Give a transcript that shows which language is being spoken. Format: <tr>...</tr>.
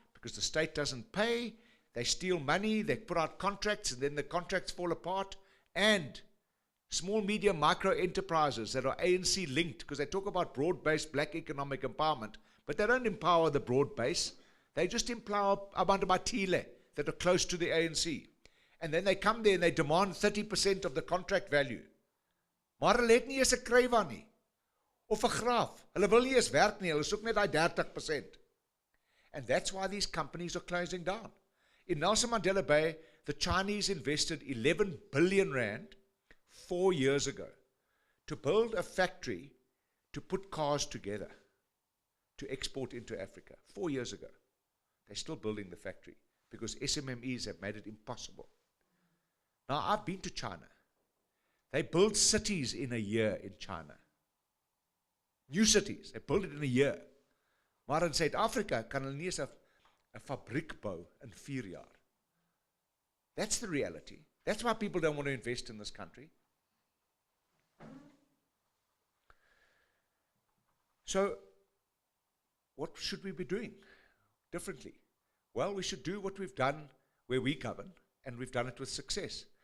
<en>Because the state doesn't pay, they steal money, they put out contracts, and then the contracts fall apart, and small, medium, micro enterprises that are ANC linked, because they talk about broad-based black economic empowerment, but they don't empower the broad base, they just empower</en> <zu>abantu bathile</zu> <en>that are close to the ANC. And then they come there and they demand 30% of the contract value.</en> <af>Maar hulle het nie eens 'n krywa nie, of 'n graaf. Hulle wil nie eens werk nie, hulle soek net daai 30%.</af> <en>And that's why these companies are closing down. In Nelson Mandela Bay, the Chinese invested 11 billion rand 4 years ago to build a factory to put cars together to export into Africa. 4 years ago. They're still building the factory because SMMEs have made it impossible. Now, I've been to China. They build cities in a year in China. New cities. They build it in a year.</en> <af>Maar in Suid-Afrika kan hulle nie eens 'n fabriek bou in 4 jaar.</af> <en>That's the reality. That's why people don't want to invest in this country. So, what should we be doing differently? Well, we should do what we've done where we govern, and we've done it with success.</en>